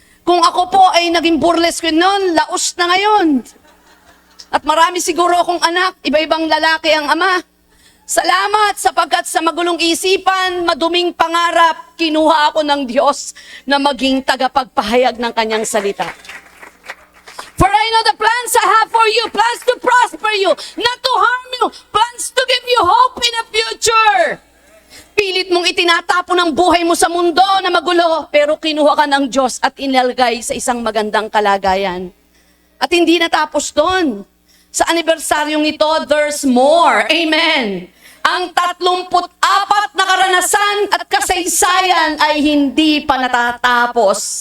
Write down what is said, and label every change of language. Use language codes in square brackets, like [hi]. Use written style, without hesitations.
[tl] Kung ako po ay naging burlesque noon, laos na ngayon. At marami siguro akong anak, iba-ibang lalaki ang ama. Salamat sapagkat sa magulong isipan, maduming pangarap, kinuha ako ng Diyos na maging tagapagpahayag ng kanyang salita. [en] For I know the plans I have for you, plans to prosper you, not to harm you, plans to give you hope in the future. [tl] Pilit mong itinatapon ang buhay mo sa mundo na magulo, pero kinuha ka ng Diyos at inalagay sa isang magandang kalagayan. At hindi natapos doon. Sa anibersaryong ito, [en] there's more. [tl] Amen. Ang 34 na karanasan at kasaysayan ay hindi pa natatapos.